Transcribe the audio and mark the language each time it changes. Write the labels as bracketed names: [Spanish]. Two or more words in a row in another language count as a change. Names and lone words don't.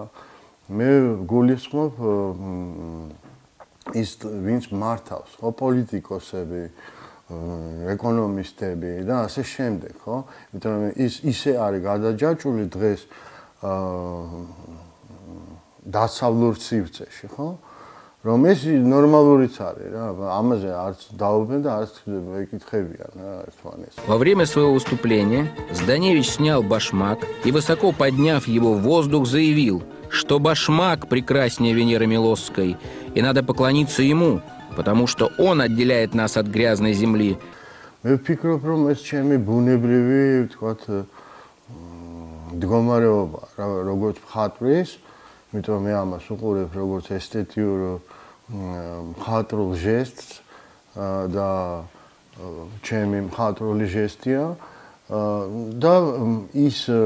[Georgian] მე გულისხმობ ის ვინც მართავს, ხო, პოლიტიკოსები, ეკონომისტები და ასე შემდეგ, ხო? იმიტომ რომ ის ისე არის გადაჯაჭვული დღეს დასავლურ სივრცეში, ხო? რომ ეს ნორმალურიც არის რა, ამაზე არც დაობენ და არც ეკითხებიან რა ერთმანეთს. [Russian] Во время своего выступления Зданевич снял башмак и, высоко подняв его в воздух, заявил, что башмак прекраснее Венеры Милосской, и надо поклониться ему, потому что он отделяет нас от грязной земли. [Georgian] მე ვფიქრობ, რომ ეს ჩემი ბუნებრივი, ვთქვათ, მდგომარეობა, როგორც მხატვრის, იმიტომ რომ მე ამას უყურებ როგორც ესთეტიურ მხატვრულ ჟესტს და ჩემი მხატვრული ჟესტია და ის